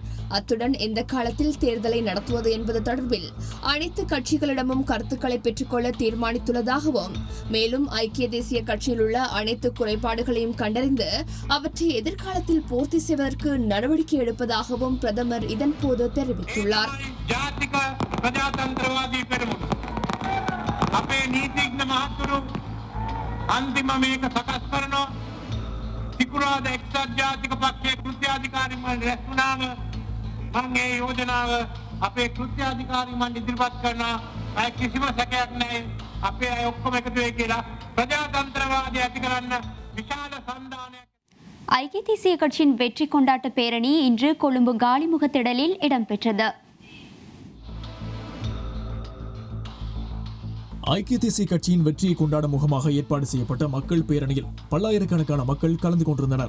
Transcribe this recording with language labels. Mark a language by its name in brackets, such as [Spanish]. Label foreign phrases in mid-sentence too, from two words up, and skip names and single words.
[Tamil] அத்துடன் எந்த காலத்தில் தேர்தலை நடத்துவது என்பது தொடர்பில் அனைத்து கட்சிகளிடமும் கருத்துக்களை பெற்றுக்கொள்ள தீர்மானித்துள்ளதாகவும், மேலும் ஐக்கிய தேசிய கட்சியில் உள்ள அனைத்து குறைபாடுகளையும் கண்டறிந்து அவற்றை எதிர்காலத்தில் பூர்த்தி செய்வதற்கு நடவடிக்கை எடுப்பதாகவும் பிரதமர் இதன்போது தெரிவித்துள்ளார். [Sinhala] මම මේ යෝජනාව අපේ කෘත්‍යාධිකාරී මණ්ඩල ඉදිරිපත් කරනවා. අය කිසිම සැකයක් නැහැ. අපේ අය ඔක්කොම එකතු වෙයි කියලා ප්‍රජාතන්ත්‍රවාදය ඇති කරන්න විශාල සම්දානයක්. [Tamil] ஐக்கிய தேசிய கட்சியின் வெற்றி கொண்டாட்ட பேரணி இன்று கொழும்பு காலிமுகத்திடலில் இடம்பெற்றது. ஐக்கிய தேசிய கட்சியின் வெற்றியை கொண்டாடும் முகமாக ஏற்பாடு செய்யப்பட்ட மக்கள் பேரணியில் பல்லாயிரக்கணக்கான மக்கள் கலந்து கொண்டிருந்தனர்.